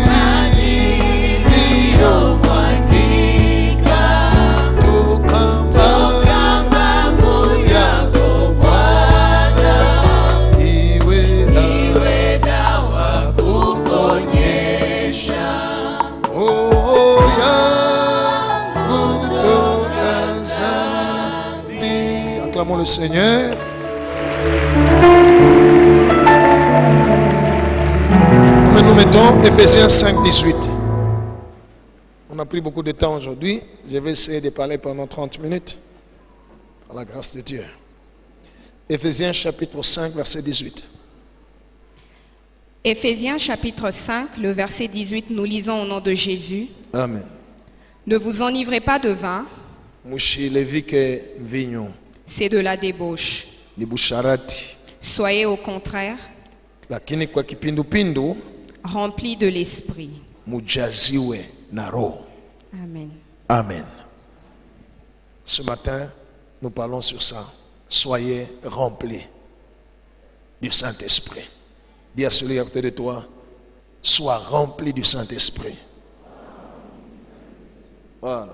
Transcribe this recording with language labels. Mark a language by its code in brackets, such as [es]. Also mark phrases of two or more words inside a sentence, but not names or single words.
[sw] iliyomwagika toka mbavu yako Bwana, iwe dawa kuponyesha roho yangu toka dhambi. [fr] Acclamons le Seigneur. Nous mettons Ephésiens 5, 18. On a pris beaucoup de temps aujourd'hui. Je vais essayer de parler pendant 30 minutes. Par la grâce de Dieu. Ephésiens chapitre 5, verset 18. Éphésiens chapitre 5, le verset 18, nous lisons au nom de Jésus. Amen. Ne vous enivrez pas de vin, [sw] Mushilevike vinyo [fr] c'est de la débauche. [sw] ni busharati, [fr] Soyez au contraire [sw] lakini kwa kipindupindu [fr] remplis de l'esprit. [sw] mujaziwe na roho. [fr] Amen. Amen. Ce matin, nous parlons sur ça. Soyez remplis du Saint-Esprit. Dis à celui à côté de toi, sois rempli du Saint-Esprit. Voilà.